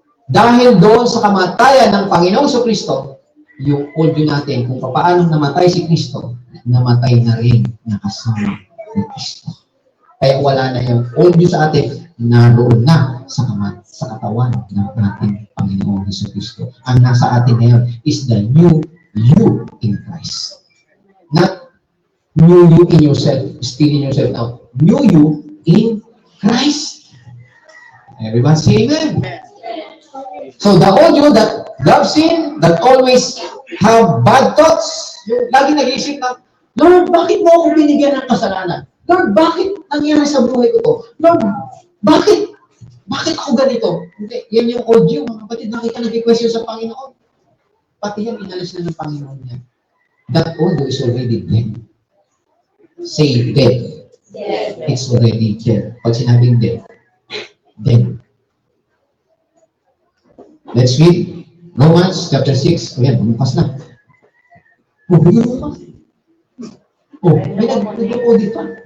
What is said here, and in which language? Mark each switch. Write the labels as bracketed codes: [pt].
[tl] Dahil doon sa kamatayan ng Panginoong Kristo, yung all yun natin, kung paano namatay si Kristo, namatay na rin nakasama ni Kristo. Kaya wala na yung all yun sa atin, naroon na sa katawan ng ating Panginoong Kristo. Ang nasa atin ngayon [en] is the new you in Christ. Not new you in yourself, still in yourself now. New you in Christ. Everybody say amen. So the old you that loves sin, that always have bad thoughts, [tl] yung lagi nag-iisip na, Lord, bakit mo ako binigyan ng kasalanan? Lord, bakit nangyari sa buhay ko to? Lord, bakit? Bakit ako ganito? Hindi, yan yung old you, mga kapatid, nakita nag-question sa Panginoon. Pati yan, inalis na ng Panginoon niya. [en] That old you is already dead. Say dead. Dead. It's already dead. Pag sinabing dead, dead. Let's read Romans chapter 6. [tl] Ayan, bumukas na. Oh, bumukas. Oh, may nagpo dito.